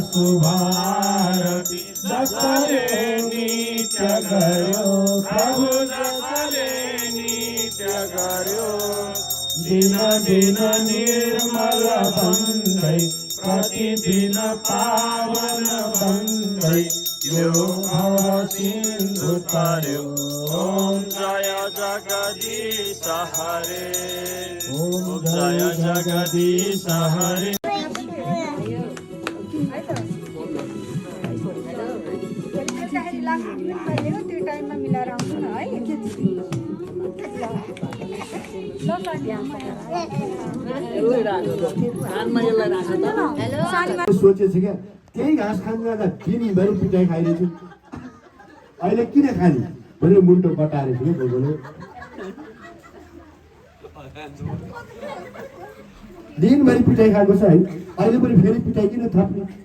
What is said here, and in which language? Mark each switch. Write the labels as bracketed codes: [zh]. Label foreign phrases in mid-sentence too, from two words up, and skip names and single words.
[ne] शुभारती जसले नित्य गर्यो प्रभु जसले नित्य गर्यो दिन दिन निर्मल बन्दै प्रतिदिन पावन बन्दै यो भव सिन्धु तरयो [hi] ओम जय जगदीश हरे ओम जय जगदीश हरे [ne] त्यो टाइममा मिलाएर आउँछु न है सोचेछु क्या त्यही घाँस खानु जाँदा दिनभरि पिटाइ खाइरहेछु अहिले किन खाने भनेर मुन्टो बटाएर थियो भोगोले दिनभरि पिटाइ खाएको छ है अहिले पनि फेरि पिटाइ किन थप्ने